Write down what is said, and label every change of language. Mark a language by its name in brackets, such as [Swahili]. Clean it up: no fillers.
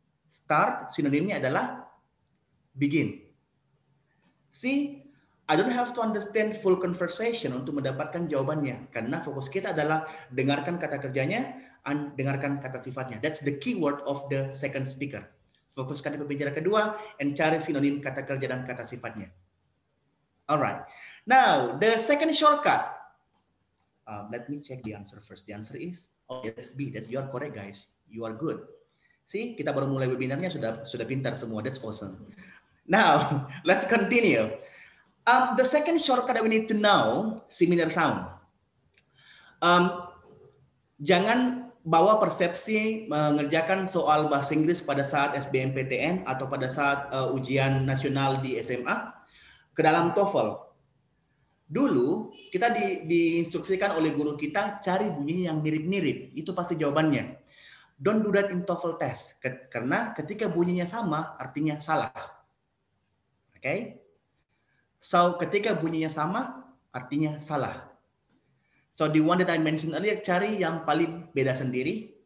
[English] Start, [Indonesian] sinonimnya adalah [English] begin. See, I don't have to understand full conversation [Indonesian] untuk mendapatkan jawabannya. Karena fokus kita adalah dengarkan kata kerjanya, dengarkan kata sifatnya. [English] That's the keyword of the second speaker. [Indonesian] Fokuskan di pembicara kedua, and cari sinonim kata kerja dan kata sifatnya. [English] Alright. Now, the second shortcut. Let me check the answer first. The answer is, oh, that's B. That's, you are correct, guys. You are good. [Indonesian] See, kita baru mulai webinarnya sudah pintar semua. [English] That's awesome. Now, let's continue. The second shortcut that we need to know, similar sound. [Indonesian] Jangan bawa persepsi mengerjakan soal bahasa Inggris pada saat SBMPTN atau pada saat ujian nasional di SMA ke dalam TOEFL. Dulu kita diinstruksikan oleh guru kita cari bunyi yang mirip-mirip. Itu pasti jawabannya. [English] Don't do that in TOEFL test. [Indonesian] Karena ketika bunyinya sama, artinya salah. Oke? Okay? So, ketika bunyinya sama, artinya salah. [English] So, the one that I mentioned earlier, [Indonesian] cari yang paling beda sendiri.